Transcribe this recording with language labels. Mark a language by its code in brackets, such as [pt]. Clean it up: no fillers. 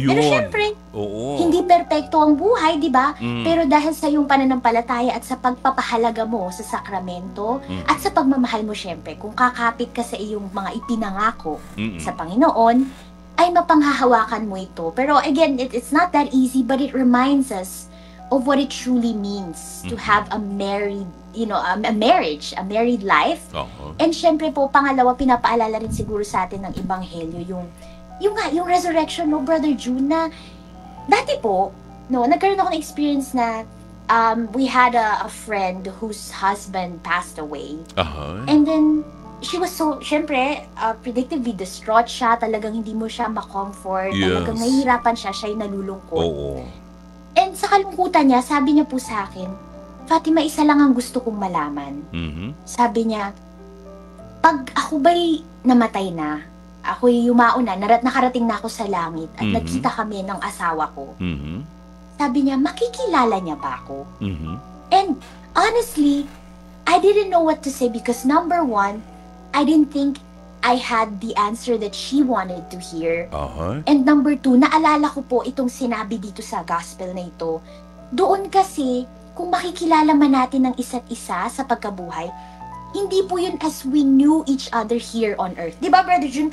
[tl] Yun. Pero syempre, Oo. hindi perpekto ang buhay, di ba? Pero dahil sa iyong pananampalataya at sa pagpapahalaga mo sa sakramento at sa pagmamahal mo syempre, kung kakapit ka sa iyong mga ipinangako sa Panginoon, ay mapanghahawakan mo ito. [en] Pero again, it's not that easy, but it reminds us of what it truly means to have a married, a marriage, a married life. [tl] And syempre po, pangalawa, pinapaalala rin siguro sa atin ng Ebanghelyo, yung resurrection, no, Brother June, na dati po, nagkaroon ako ng experience na [en] we had a friend whose husband passed away. And then, she was so, [tl] syempre, [en] predictably distraught [tl] siya, talagang hindi mo siya ma-comfort, talagang nahihirapan siya'y nalulungkot. Oo. And sa kalungkutan niya, sabi niya po sa akin, Fatima, isa lang ang gusto kong malaman. Sabi niya, pag ako ba'y namatay na, ako'y yumao na, nakarating na ako sa langit, at nagkita kami ng asawa ko. Sabi niya, makikilala niya ba ako? [en] And honestly, I didn't know what to say because number one, I didn't think I had the answer that she wanted to hear. And number two, [tl] naalala ko po itong sinabi dito sa gospel na ito. Doon kasi, kung makikilala man natin ng isa't isa sa pagkabuhay, hindi po yun [en] as we knew each other here on earth. [tl] Di ba, Brother June?